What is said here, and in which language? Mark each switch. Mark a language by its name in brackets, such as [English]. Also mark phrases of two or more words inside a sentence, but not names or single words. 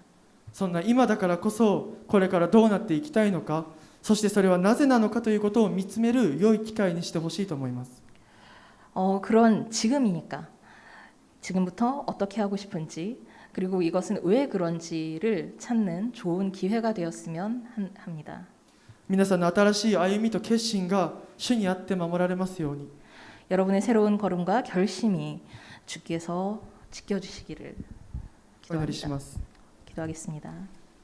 [Japanese] そんな今だからこそ、これからどうなっていきたいのか、そしてそれはなぜなのかということを見つめる良い機会にしてほしいと思います。 [Korean] 그런 지금이니까 지금부터 어떻게 하고 싶은지 그리고 이것은 왜 그런지를 찾는 좋은 기회가 되었으면 합니다. [Japanese] 皆さんの新しい歩みと決心が主にあって守られますように。 [Korean] 여러분의 새로운 걸음과 결심이 주께서 지켜주시기를 [Japanese] お祈りし [Korean] 기도합니다. [Japanese] ます。 [Korean] 기도하겠습니다.